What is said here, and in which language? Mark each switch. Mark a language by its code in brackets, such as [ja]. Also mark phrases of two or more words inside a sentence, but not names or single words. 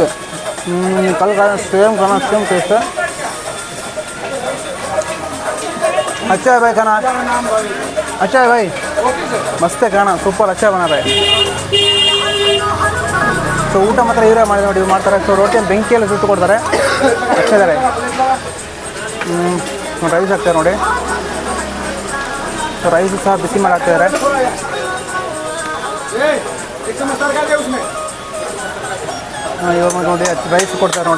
[hi] कल खाना [en] same taste [hi] है। अच्छा है भाई खाना, अच्छा है भाई, मस्त है खाना, सुपर अच्छा बना रहा है। [kn] ಸೊ ಊಟ ಮಾತ್ರ ಇವರೇ ಮಾಡಿ ನೋಡಿ ಮಾಡ್ತಾರೆ. ಸೊ ರೋಟಿಯಲ್ಲಿ ಬೆಂಕಿಯಲ್ಲಿ ಸುಟ್ಟು ಕೊಡ್ತಾರೆ, ಹಚ್ಚಿದ್ದಾರೆ. ರೈಸ್ ಹಾಕ್ತಾರೆ ನೋಡಿ. ಸೊ ರೈಸು ಸಹ ಬಿಸಿ ಮಾಡಿ ಹಾಕ್ತಿದ್ದಾರೆ. ಇವಾಗ ನೋಡಿ ರೈಸ್ ಕೊಡ್ತಾರೆ ನೋಡಿ.